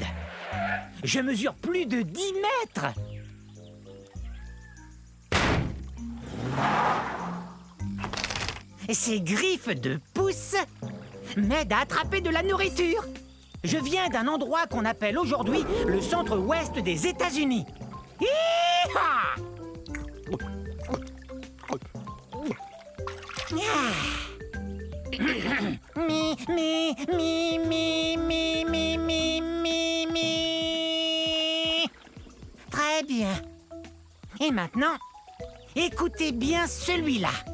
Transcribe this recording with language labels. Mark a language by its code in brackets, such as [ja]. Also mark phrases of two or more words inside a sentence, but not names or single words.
[fr] Je mesure plus de 10 mètres. Ces griffes de pouce m'aident à attraper de la nourriture. Je viens d'un endroit qu'on appelle aujourd'hui le centre-ouest des États-Unis. Hi-ha! Mi, mi, mi, mi, mi, mi, mi, mi, mi. Très bien. Et maintenant, écoutez bien celui-là.